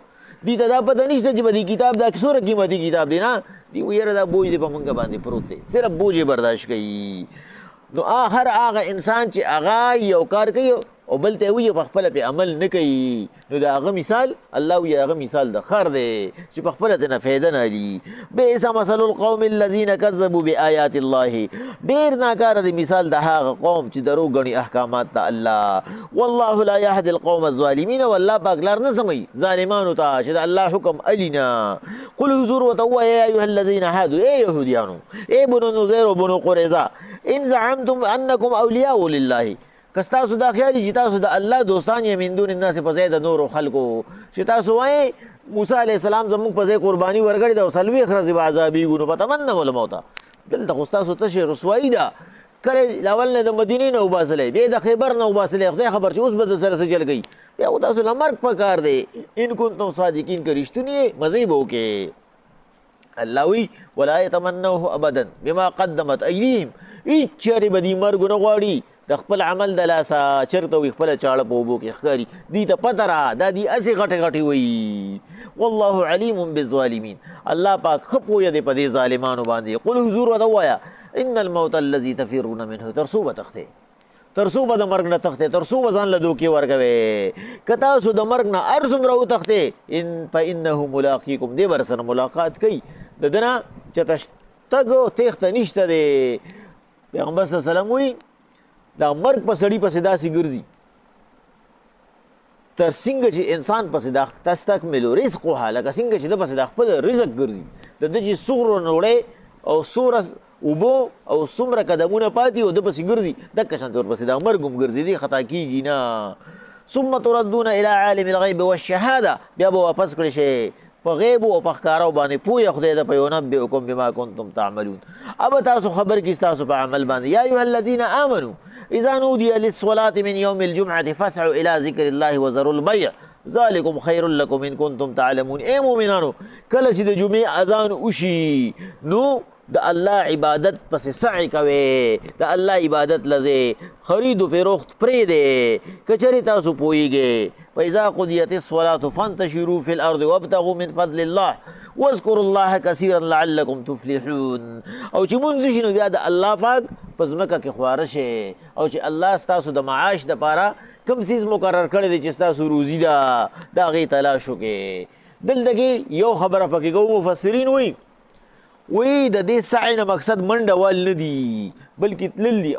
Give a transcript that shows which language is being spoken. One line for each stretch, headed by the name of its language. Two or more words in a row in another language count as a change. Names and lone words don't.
Pashto: دی ته دا پته نشته چې به دې کتاب دا څومره قیمتي کتاب دی، نه دی وایي یاره دا بوج دی په موږ باندې پروت دی، صرف بوج یې برداشت کوي. نو هر هغه انسان چې هغه یو کار کوي او بل ته وایي په خپله پې عمل نه کوي، نو د هغه مثال الله وایي هغه مثال د خر دی چې په خپله ترنه فایده نه اخلي.
Arabic: بئس مثل القوم الذین کذبوا بآیات الله،
Pashto: ډېر ناکاره دی مثال د هغه قوم چې دروغ ګڼي احکامات د الله.
Arabic: والله لا یهدي القوم الظالمین،
Pashto: والله پاک لار نه سموي ظالمانو ته چې د الله حکم علي نه. قل حضور ورته ووایه
Arabic: یا ایها الذین هادوا،
Pashto: ای یهودیانو، ای بنو نذیر و بنو قریظه،
Arabic: ان زعمتم انکم اولیاء لله،
Pashto: که ستاسو دا خیال چې تاسو د الله دوستان یې
Arabic: من دون الناس
Pashto: په ځای د نورو خلکو، چې تاسو وایئ موسی
Arabic: علیه السلام
Pashto: زموږ په ځای قرباني ورکړې ده او څلوېښت ورځې به عذابېږو، نو
Arabic: فتمنوا الموت،
Pashto: دلته خو ستاسو تشې رسوایي ده. کله اول نه د مدینې نه وباسلی، بیا د خیبر نه وباسلی، خدای خبر چې اوس به د سره څه چل کوي، بیا خو تاسو له مرګ پکار دی.
Arabic: ان کنتم صادقین،
Pashto: که رښتونې یې مزې به وکړې. الله وایي
Arabic: ولا یتمنوه ابدا بما قدمت ایدیهم،
Pashto: هېڅ چېرې به دې مرګ ونه غواړي د خپل عمل د لاسه، چېرته وي خپله چاړه په اوبو کې ښکاري، دوی ته پته را دا دوی هسې غټې غټې وایي.
Arabic: والله علیم بالظالمین،
Pashto: الله پاک ښه پوهه دی په دې ظالمانو باندې.
Arabic: قل
Pashto: حضور ورته ووایه
Arabic: ان الموت الذي تفرون منه،
Pashto: تر څو به تښتې، تر څو به د مرګ نه تښتې، تر څو به ځان له دوکې ورکوې. که تاسو د مرګ نه هر څومره وتښتې
Arabic: فانه ملاقیکم،
Pashto: دې به سره ملاقات کوي. د ده نه چې تګ تېښته نشته دی. پیغمبر
Arabic: صلی الله علیه وسلم
Pashto: وایي دا مرګ په سړي پسې داسې ګرځي تر څنګه چې انسان پسې دا
Arabic: تستکملو رزقها،
Pashto: لکه څنګه چې ده پسې دا خپل رزق ګرځي، د ده چې څومره نوړی او څومره اوبو او څومره قدمونه پاتې او ده پسې ګرځي، دقه شانته ورپسې دا مرګ هم ګرځي، دی خطا کېږي نه.
Arabic: ثم تردون الى عالم الغیب والشهاده،
Pashto: بیا به واپس کړی شئ په غیب او په ښکارو باندې پوهه خدای ده،
Arabic: فینبئکم بما کنتم تعملون،
Pashto: اب تاسو خبر کړي ستاسو په عمل باندې.
Arabic: یا ایها الذین آمنوا اذا نودي للصلاة من يوم الجمعة فاسعوا الى ذکر الله وذروا البيع ذلكم خیر لكم ان کنتم تعلمون.
Pashto: ای مؤمنانو، کله چې د جمعې اذان وشي نو د الله عبادت پسې سعی کوئ، د الله عبادت لځئ، خرید و فروخت پرېږدئ که چېرې تاسو پوهېږئ.
Arabic: فاذا قضیت الصلاة فانتشروا في الارض وابتغوا من فضل الله واذكروا الله كثيرا لعلكم تفلحون.
Pashto: او چې مونځ شي نو بیا د الله پاک په ځمکه کې خواره شئ، او چې الله ستاسو د معاش دپاره کوم څیز مقرر کړی دی چې ستاسو روزي ده د هغې تلاش وکړئ. دلته کې یو خبره پکې کوو، مفسرین وایي د دې سعی نه مقصد منډه وال نه دي بلکې تلل دي.